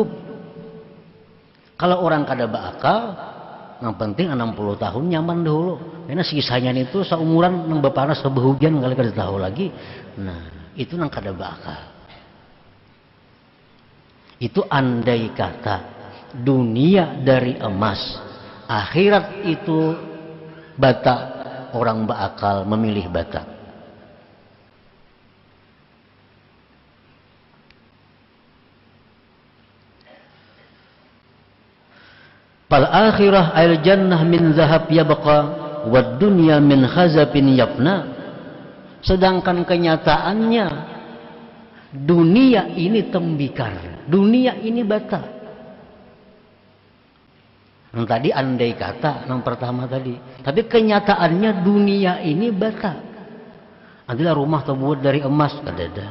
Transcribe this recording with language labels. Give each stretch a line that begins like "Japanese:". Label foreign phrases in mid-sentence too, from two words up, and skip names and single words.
Banjar: Kalau orang kada beakal, yang penting 60 tahun nyaman dulu, karena sisanya itu seumuran nang Baparnas sebahugian kali kada tahu lagi. Nah itu nang kada beakal. Itu andai kata dunia dari emas, akhirat itu bata, orang berakal memilih bata.
Arabic: فالآخرة الجنة من ذهب يبقى والدنيا من خزف يفنى.
Banjar: Sedangkan kenyataannya dunia ini tembikar, dunia ini bata. Yang tadi andai kata, yang pertama tadi. Tapi kenyataannya dunia ini bata. Adalah rumah terbuat dari emas, kada ada.